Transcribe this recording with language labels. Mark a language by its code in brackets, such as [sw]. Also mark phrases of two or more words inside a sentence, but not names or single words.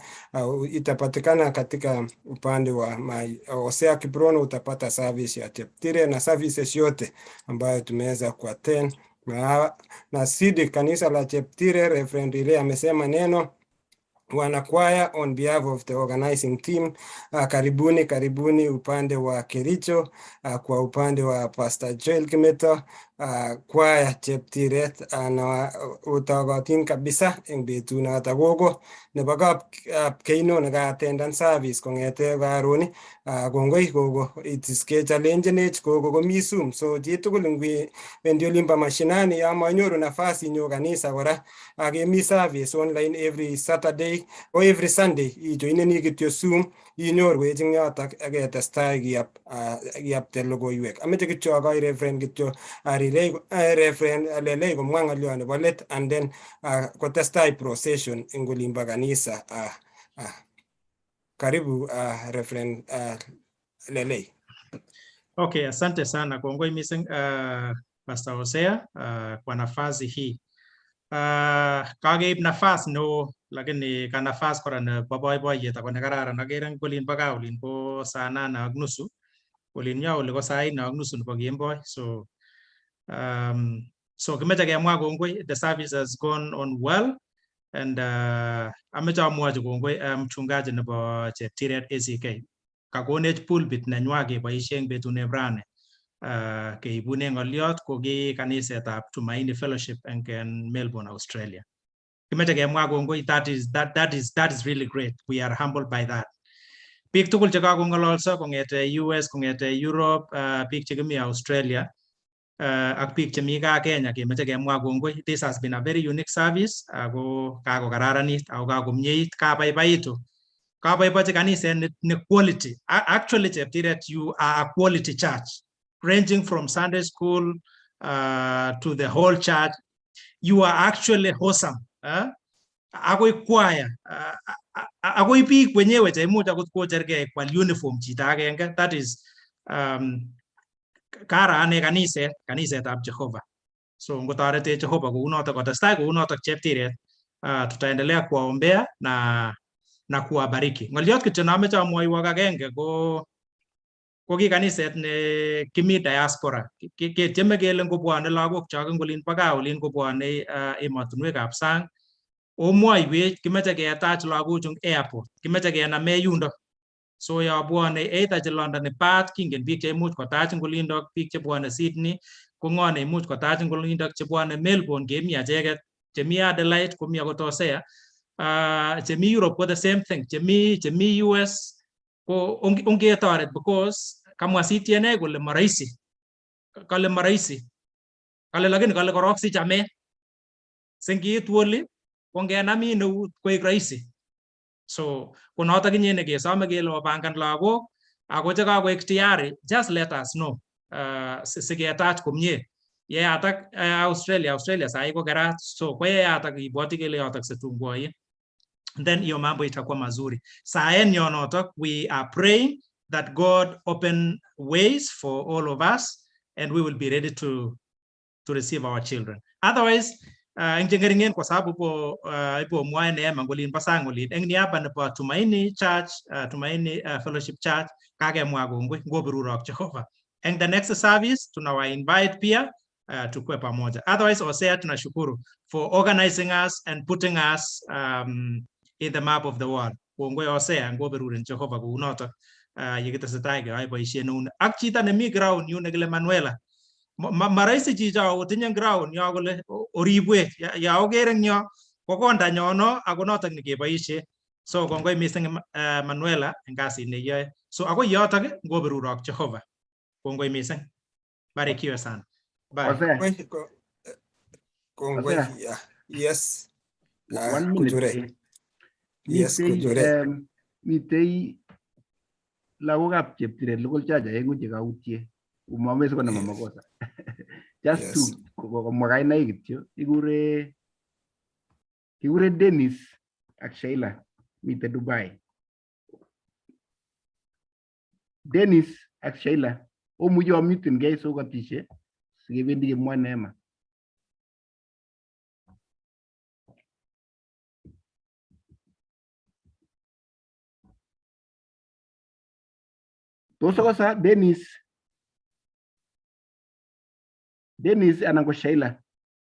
[sw] Itapatikana katika upande wa Hosea Kiprono, utapata service ya Cheptiret na services yote ambayo tumeweza kuattend na Sidi kanisa la Cheptiret, Reverend Rile amesema neno. Wanakwaya, on behalf of the organizing team, karibuni upande wa Kericho, kwa upande wa Pastor Joel Kimeto, kwaya Cheptiret, [kln] na utagotin kabisa eng betut noto gogo nebo keino neka [en] attendance service [kln] kongete karoni. Kongoi gogo, [en] it is [kln] challengenech gogo komi Zoom, so chitugul ngwendi olimbo mashinani ya manyoru nafasi inyo kanisa kora akemi [en] service online every Saturday or every Sunday [kln] ijoineni kityo Zoom inyorwech eng yotok aketestai kiyapte logoiwek. Ameche kityo akoi Reverend kityo Reverend Lelei komwa ng'olyo nebo let [en] and then [kln] kotestai procession eng olimbo kanisa. [sw] Karibu Reverend Lelei. Okay, asante sana. [kln] Kongoi missing Pastor Hosea [sw] kwa nafasi hii. [kln] Kageib nafas no lakini ka nafas kora na boiboiyet ako ne kararan agere olin bo gaa olin bo saa 8:30 olin yo ole ko saa 4:30 nebo kemboi. So kimeche kemwa kongoi, [en] the service has gone on well and ameche amwochi kongoi mchungaji nebo Cheptiret ACK kakonech pulpit nenywa keboishe eng betune brane keibune ng'oliot ko ki kanisetab Tumaini Fellowship eng Melbourne, Australia. [kln] Kimeche kemwa kongoi, [en] that is really great. We are humbled by that. [kln] Biik tugul che kakong'ololso kong'ete US, kong'ete Europe, biik che kimi Australia, ak biik che mi gaa Kenya, kemeche kemwa kongoi. [en] This has been a very unique service, [kln] ako kakokararanit, ako kakomyeit, kabaibaitu. Kabaibachi kaniset ne quality. [en] Actually, Cheptiret, you are a quality church, ranging from Sunday school to the whole church. You are actually awesome. [kln] Akoi choir, akoi biik wenyewe che imuch akot kochergei kwal uniform chito agenge. [en] That is [kln] kara ane kanisetab Jehovah. So ngotorete Jehovah kounotok kotestai kounotok Cheptiret, [sw] tutaendelea kuwaombea na kuwabariki. [kln] Ng'oliot kityo nameche amwoiwok agenge ko ki kaniset ne kimi Diaspora. Ketieme kele ngobwone lagok chok eng olin bo gaa olin kobwone emotinwekab sang, omwoiwech kimeche ketach lagochu eng airport, kimeche kename yundo. So ya bwone either che London Perth, kingen biik che imuch kotach eng olindok, biik che bwone Sydney, ko ng'o ne imuch kotach eng olindok, che bwone Melbourne kemi acheket, chemi Adelaide komi akot Hosea, chemi Europe ko [en] the same thing, [kln] chemi US ko ongetoret because kamwa CTNA kole marahisi. Kale marahisi. Kale lakini kale korok si chamet. Sengiit woli kongenami neut koek rahisi. So konotok inye ne kesome kele opangan lagok ako che kakoek tayari, [en] just let us know [kln] siketach komie. Yeyatak Australia sai ko kerat, so kwa yeyatak ibwoti kele yotok setungwoiye. [sw] Then hiyo mambo itakuwa mazuri. [kln] Saen yonotok, [en] we are praying that God open ways for all of us and we will be ready to receive our children. Otherwise, [kln] ingengeringen [sw] kwa sababu ipo [kln] mwae neema ngolin pasang ngolin eng niaba nebo Tumaini Church, Tumaini Fellowship Church, kage mwa kongoi ngobirurok Jehova. [sw] Eng [en] the next service [sw] tunawa invite pia tukue pamoja. [en] Otherwise, Hosea tunashukuru for organizing us and putting us in the map of the world. [kln] Kongoi Hosea ngobiruren Jehova kounotok yekitesetai keyoe boisiet neuni. Ak chito nemi ground yu nekile Manuela. Maraisi chicho otinye ground yo kole oribwech ya ogere eng yo ko konda nyono ako notok nekeboisie. So kongoi missing Manuela eng kasit neyoe. So akoi yotok ngobirurok Jehova. Kongoi missing. [sw] Barikiwe sana. [kln] Bye. Kongoi. [en] Yes. 1 minute. Yes, [kln] kujure. Mitei lagokab Cheptiret local church aengu che kautie. Umamese kona makosa. [en] Just to [kln] komwa kainaik kityo. Kigure Dennis ak Sheila mitei Dubai. Dennis ak Sheila omuche omuten gei so katishe sikebendi kemwa neema. Tos kosa Dennis anan ko Sheila.